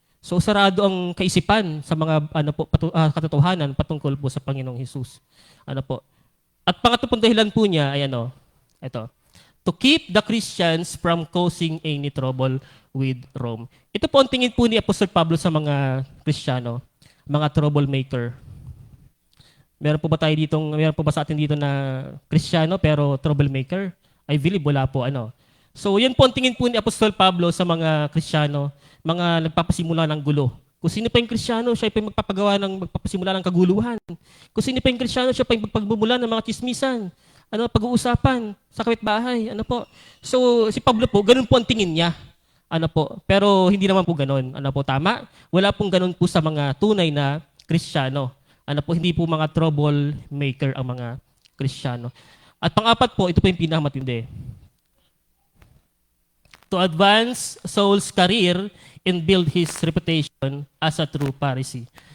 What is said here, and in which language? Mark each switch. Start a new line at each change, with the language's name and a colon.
Filipino: So sarado ang kaisipan sa mga katotohanan patungkol po sa Panginoong Hesus. Ano po? At pangatlong dahilan po niya ay ito.
English: To keep the Christians from causing any trouble with Rome.
Filipino: Ito po ang tingin po ni Apostol Pablo sa mga Kristiyano, mga troublemaker. Meron po ba sa atin dito na Kristiyano pero troublemaker? I believe wala po, ano. So, yan po ang tingin po ni Apostol Pablo sa mga Kristiyano, mga nagpapasimula ng gulo. Kung sino pa yung Kristiyano, siya pa yung magpapasimula ng kaguluhan. Kung sino pa yung Kristiyano, siya pa yung magpagmumula ng mga chismisan, pag-uusapan sa kapitbahay, ano po. So, si Pablo po, ganun po ang tingin niya. Ano po, pero hindi naman po ganun. Ano po, tama? Wala pong ganun po sa mga tunay na Kristiyano. Ano po, hindi po mga troublemaker ang mga Kristiyano. At pang-apat po, ito po yung pinakamatindi.
English: To advance Saul's career and build his reputation as a true Pharisee.